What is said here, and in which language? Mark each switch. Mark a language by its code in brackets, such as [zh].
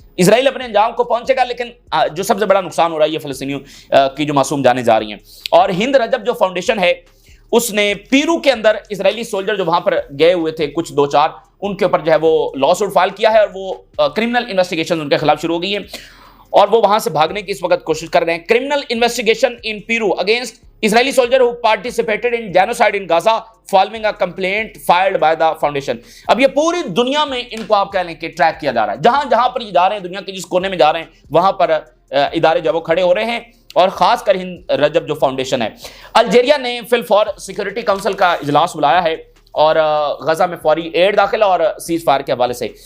[ur] اسرائیل اپنے انجام کو پہنچے گا, لیکن جو سب سے بڑا نقصان ہو رہا ہے یہ فلسطینیوں کی جو معصوم جانیں جا رہی ہیں. اور ہند رجب جو فاؤنڈیشن ہے اس نے پیرو کے اندر اسرائیلی سولجر جو وہاں پر گئے ہوئے تھے کچھ 2-4, ان کے اوپر جو ہے وہ لا سوٹ فائل کیا ہے, اور وہ کرمنل انویسٹیگیشن ان کے خلاف شروع ہو گئی ہیں, اور وہ وہاں سے بھاگنے کی اس وقت کوشش کر رہے ہیں. [en] Criminal investigation in Peru against Israeli soldier who participated in genocide in Gaza following a complaint filed by the foundation. [ur] اب یہ پوری دنیا میں ان کو آپ کہہ لیں کہ ٹریک کیا جا رہا ہے. جہاں جہاں پر یہ جا رہے ہیں, دنیا کے جس کونے میں جا رہے ہیں, وہاں پر ادارے جو وہ کھڑے ہو رہے ہیں, اور خاص کر ہند رجب جو فاؤنڈیشن ہے. الجیریا نے فل فور سیکورٹی کونسل کا اجلاس بلایا ہے, اور غزہ میں فوری ایڈ داخلہ اور سیز فائر کے حوالے سے.